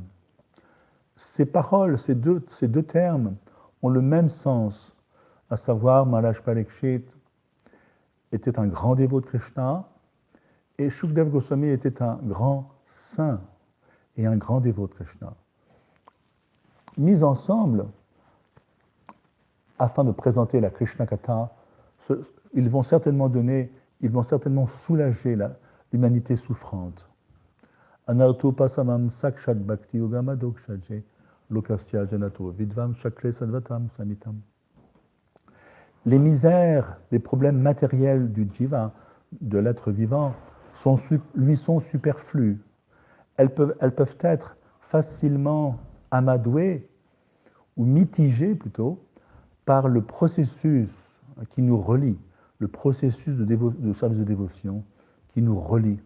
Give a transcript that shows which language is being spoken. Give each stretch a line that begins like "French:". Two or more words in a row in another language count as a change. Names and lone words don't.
French: Ces paroles, ces deux termes ont le même sens, à savoir Maharaj Parikshit était un grand dévot de Krishna et Shukdev Goswami était un grand saint et un grand dévot de Krishna. Mis ensemble, afin de présenter la Krishna Katha, ils vont certainement soulager l'humanité souffrante.
Sanskrit: अनर्थो पशमं साक्षात् भक्ति योगम अधोक्षजे लोकस्य जानतो विद्वान् चक्रे सात्वतं संहिताम्.
French: Les misères, les problèmes matériels du jiva, de l'être vivant, lui sont superflues. Elles peuvent être facilement amadouées ou mitigées plutôt par le processus qui nous relie, le processus de service de dévotion qui nous relie.